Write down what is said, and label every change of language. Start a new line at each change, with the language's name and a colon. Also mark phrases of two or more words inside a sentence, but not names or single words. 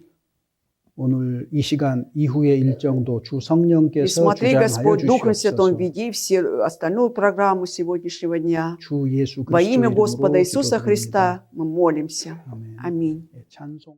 Korean: 오늘 이 시간 이후의 일정도 주
Russian: И
Korean: 성령께서
Russian: смотри,
Korean: 주장하여
Russian: Господь, Духом Святым,
Korean: 주시옵소서.
Russian: веди все остальную программу сегодняшнего дня.
Korean: 주 예수
Russian: Во имя
Korean: 그리스도
Russian: Господа
Korean: 이름으로
Russian: Иисуса
Korean: 기도드립니다.
Russian: Христа мы молимся.
Korean: 아멘.
Russian: Аминь.
Korean: 예, 찬송.